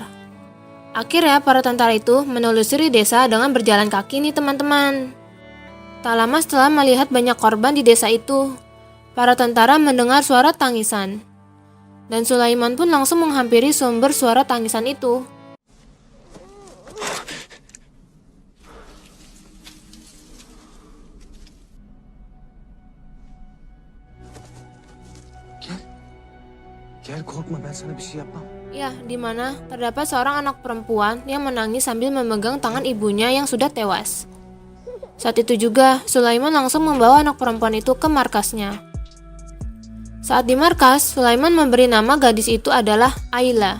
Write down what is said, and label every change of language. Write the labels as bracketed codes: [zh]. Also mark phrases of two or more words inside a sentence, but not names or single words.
[id] Akhirnya para tentara itu menelusuri desa dengan berjalan kaki nih teman-teman. Tak lama setelah melihat banyak korban di desa itu, para tentara mendengar suara tangisan. Dan Sulaiman pun langsung menghampiri sumber suara tangisan itu. [tr] Gel korkma, ben sana bir şey yapmam. [id] Ya, di mana terdapat seorang anak perempuan yang menangis sambil memegang tangan ibunya yang sudah tewas. Saat itu juga, Sulaiman langsung membawa anak perempuan itu ke markasnya. Saat di markas, Sulaiman memberi nama gadis itu adalah Ayla.